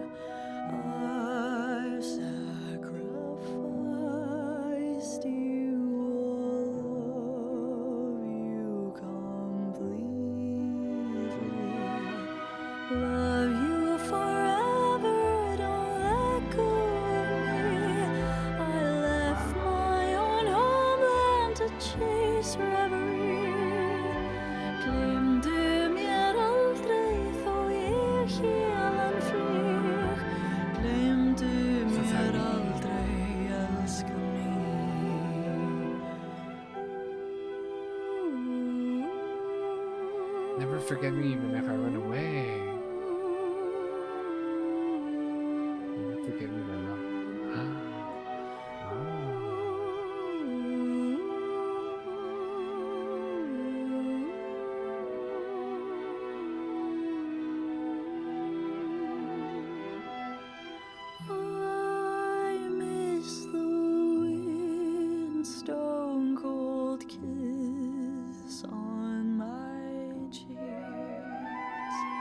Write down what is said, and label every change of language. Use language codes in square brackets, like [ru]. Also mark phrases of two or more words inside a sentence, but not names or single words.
[en] I've sacrificed you, all of you completely. Love you forever, don't let go of me. I left my own homeland to chase reverie. [is] Gleymdu mér aldrei þó ég héðan flýg. Gleymdu mér aldrei, elskan mín. [en] Never forget me even if I run away. Never forget me, my love. I miss the wind, stone cold kiss on my cheeks.